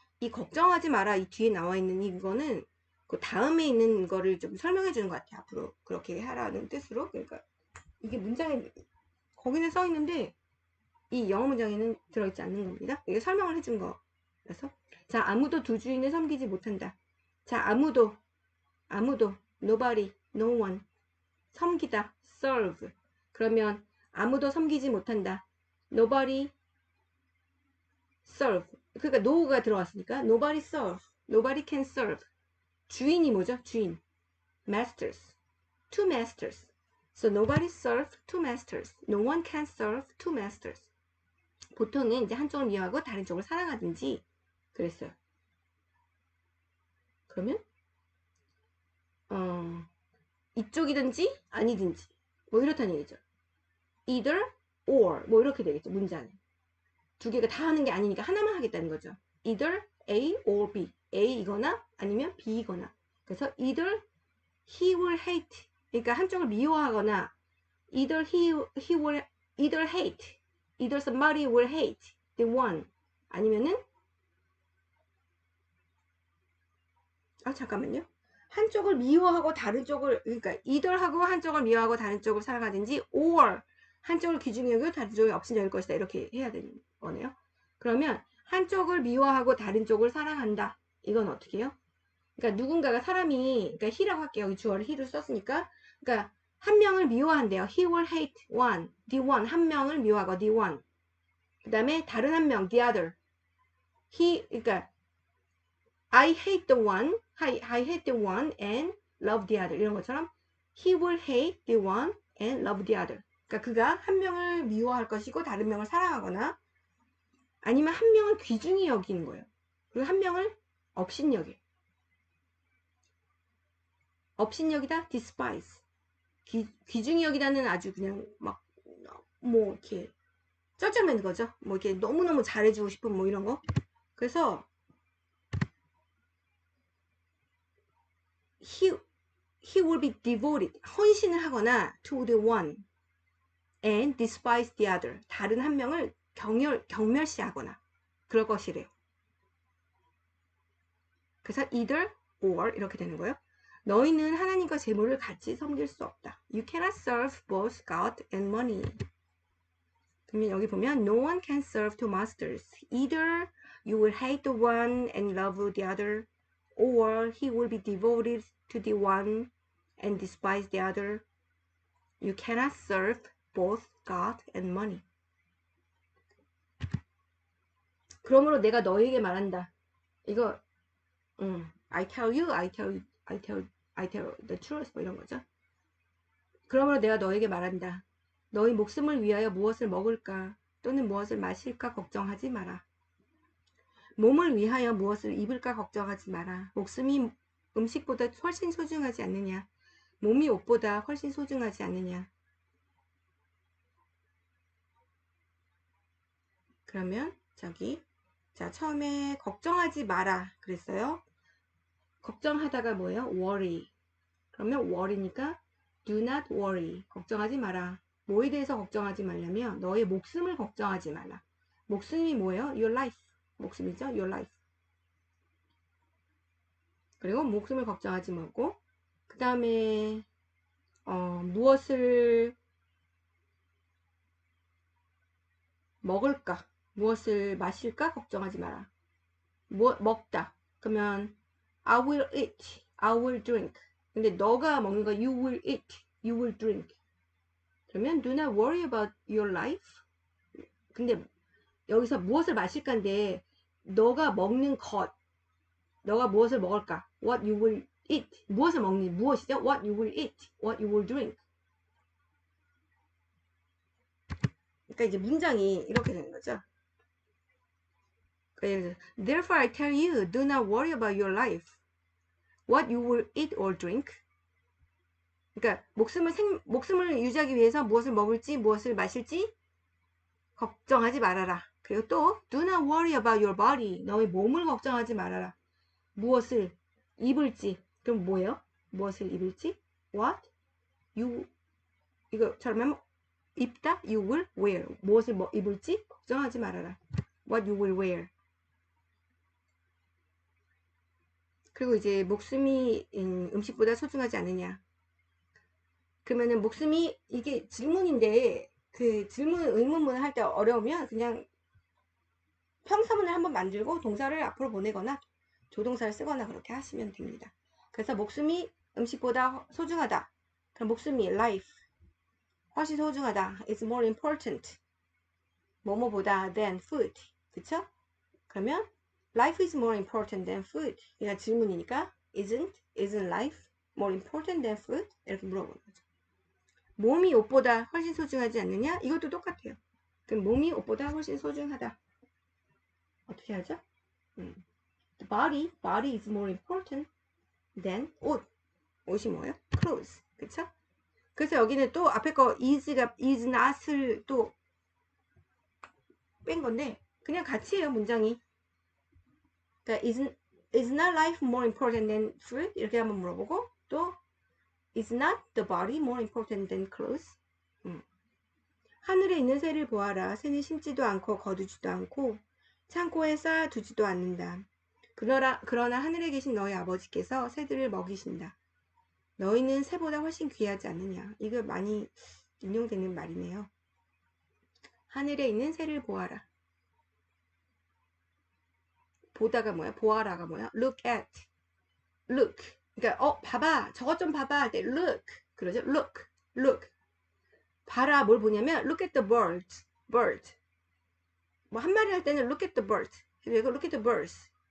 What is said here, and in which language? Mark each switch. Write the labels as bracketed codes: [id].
[ko] 이 걱정하지 마라 이 뒤에 나와 있는 이거는 그 다음에 있는 거를 좀 설명해 주는 것 같아요. 앞으로 그렇게 하라는 뜻으로. 그러니까 이게 문장에 거기는 써 있는데 이 영어 문장에는 들어있지 않는 겁니다. 이게 설명을 해준 거라서. 자, 아무도 두 주인을 섬기지 못한다. [en] 자, 아무도 nobody, no one 섬기다 serve. [ko] 그러면 아무도 섬기지 못한다. [en] nobody serve. 그러니까 no가 들어왔으니까 nobody serve, nobody can serve. [ko] 주인이 뭐죠? 주인. [en] masters, two masters. So nobody serve two masters. No one can serve two masters. [ko] 보통은 이제 한쪽을 미워하고 다른 쪽을 사랑하든지 그랬어요. 그러면 이쪽이든지 아니든지 뭐 이렇다는 얘기죠. [en] either or [ko] 뭐 이렇게 되겠죠. 문장은 두 개가 다 하는 게 아니니까 하나만 하겠다는 거죠. [en] either A or B. [ko] A이거나 아니면 B이거나. [en] 그래서 either he will hate. [ko] 그러니까 한쪽을 미워하거나 [en] either he will either hate. either somebody will hate the one. [ko] 아니면은 잠깐만요. 한쪽을 미워하고 다른 쪽을 그러니까 either하고 한쪽을 미워하고 다른 쪽을 사랑하든지 [en] or [ko] 한쪽을 귀중히 여기고 다른 쪽을 업신여길 것이다. 이렇게 해야 되는 거네요. 그러면 한쪽을 미워하고 다른 쪽을 사랑한다. 이건 어떻게 해요? 그러니까 누군가가 사람이 그러니까 he라고 할게요. 여기 주어를 he를 썼으니까 그러니까 한 명을 미워한대요. [en] He will hate one. The one. [ko] 한 명을 미워하고 [en] the one. [ko] 그 다음에 다른 한 명 [en] the other. 그러니까 I hate the one, I hate the one and love the other [ko] 이런 것처럼 [en] he will hate the one and love the other. [ko] 그러니까 그가 한 명을 미워할 것이고 다른 명을 사랑하거나 아니면 한 명을 귀중히 여기는 거예요. 그리고 한 명을 업신여겨. 업신여기다 despise. 귀중히 여기다는 아주 그냥 막 뭐 이렇게 쩔쩔매는 거죠. 뭐 이렇게 너무너무 잘해주고 싶은 뭐 이런 거. [en] 그래서 he will be devoted. [ko] 헌신을 하거나 [en] to the one and despise the other. [ko] 다른 한 명을 경멸시하거나 그럴 것이래요. 그래서 [en] either or [ko] 이렇게 되는 거예요. 너희는 하나님과 재물을 같이 섬길 수 없다. [en] You cannot serve both God and money. [ko] 그러면 여기 보면 [en] no one can serve two masters. Either you will hate the one and love the other, or he will be devoted to the one and despise the other. You cannot serve both God and money. [ko] 그러므로 내가 너에게 말한다. [en] 이거 I tell you, I tell the truth 뭐 이런 거죠. [ko] 그러므로 내가 너에게 말한다. 너희 목숨을 위하여 무엇을 먹을까 또는 무엇을 마실까 걱정하지 마라. 몸을 위하여 무엇을 입을까 걱정하지 마라. 목숨이 음식보다 훨씬 소중하지 않느냐. 몸이 옷보다 훨씬 소중하지 않느냐. 그러면 자 처음에 걱정하지 마라 그랬어요. 걱정하다가 뭐예요? worry. [en] 그러면 worry니까 do not worry. [ko] 걱정하지 마라. 뭐에 대해서 걱정하지 말냐면 너의 목숨을 걱정하지 말라. 목숨이 뭐예요? [en] your life. [ko] 목숨이죠? your life. 그리고 목숨을 걱정하지 말고 그 다음에 무엇을 먹을까? 무엇을 마실까? 걱정하지 마라. 먹다. [en] 그러면 I will eat. I will drink. [ko] 근데 너가 먹는 거 you will eat. [en] You will drink. 그러면 do not worry about your life. [ko] 근데 여기서 무엇을 마실까인데 너가 먹는 것. 너가 무엇을 먹을까? [en] What you will eat. [ko] 무엇을 먹니? 무엇이죠? [en] What you will eat. What you will drink. [ko] 그러니까 이제 문장이 이렇게 되는 거죠. [en] Therefore I tell you, do not worry about your life. What you will eat or drink. [ko] 그러니까 목숨을 유지하기 위해서 무엇을 먹을지 무엇을 마실지 걱정하지 말아라. [en] 그리고 또 do not worry about your body. [ko] 너의 몸을 걱정하지 말아라. 무엇을 입을지. 그럼 뭐예요? 무엇을 입을지? [en] What you [ko] 이거처럼 하면 입다. [en] You will wear. [ko] 무엇을 입을지 걱정하지 말아라. [en] What you will wear. [ko] 그리고 이제 목숨이 음식보다 소중하지 않느냐. 그러면은 목숨이 이게 질문인데 그 의문문을 할 때 어려우면 그냥 평서문을 한번 만들고 동사를 앞으로 보내거나 조동사를 쓰거나 그렇게 하시면 됩니다. 그래서 목숨이 음식보다 소중하다. 그럼 목숨이 life 훨씬 소중하다. [en] It's more important. 뭐뭐보다 than food. [ko] 그쵸? [en] 그러면 life is more important than food. [ko] 그냥 질문이니까 [en] isn't life more important than food? [ko] 이렇게 물어보는 거죠. 몸이 옷보다 훨씬 소중하지 않느냐? 이것도 똑같아요. 그럼 몸이 옷보다 훨씬 소중하다. 어떻게 하죠? [en] The body is more important than 옷. [ko] 옷이 뭐예요? [en] clothes. [ko] 그쵸? 그래서 여기는 또 앞에 거 is not을 또 뺀 건데 그냥 같이 해요 문장이. [en] 그러니까 is not life more important than food? [ko] 이렇게 한번 물어보고 [en] 또 is not the body more important than clothes? [ko] 하늘에 있는 새를 보아라. 새는 심지도 않고 거두지도 않고 창고에 쌓아두지도 않는다. 그러나 하늘에 계신 너희 아버지께서 새들을 먹이신다. 너희는 새보다 훨씬 귀하지 않느냐. 이거 많이 인용되는 말이네요. 하늘에 있는 새를 보아라. 보다가 뭐야? 보아라가 뭐야? [en] look at. [ko] look. 그러니까 봐봐. 저것 좀 봐봐 할 때 look. 그러죠? look. 봐라. [en] 뭘 보냐면 look at the bird. [ko] 뭐 한 마리 할 때는 [en] look at the bird 그리고 look at the birds.